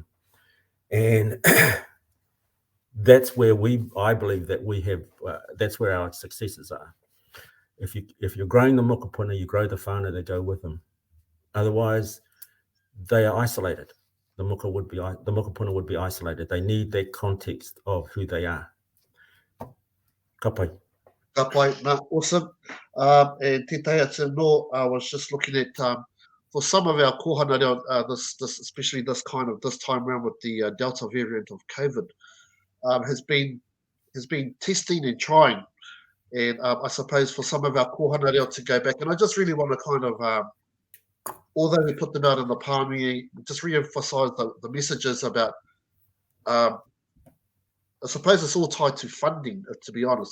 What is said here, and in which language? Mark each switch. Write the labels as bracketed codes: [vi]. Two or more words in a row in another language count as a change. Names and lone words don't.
[en] And that's where I believe that we have, that's where our successes are. If you're growing the mokopuna, you grow the whānau that go with them. Otherwise, they are isolated. The mokopuna would be isolated. They need that context of who they are. [mi] Ka pai. Ka pai, [en] awesome. And [mi] te taia te no, [en] I was just looking at, for some of our [mi] kohana reo, [en] especially this time around with the Delta variant of COVID, has been testing and trying. And I suppose for some of our [mi] kohana reo [en] to go back, and I just really want to kind of, although we put them out in the palmy, just re-emphasize the messages about, I suppose it's all tied to funding, to be honest.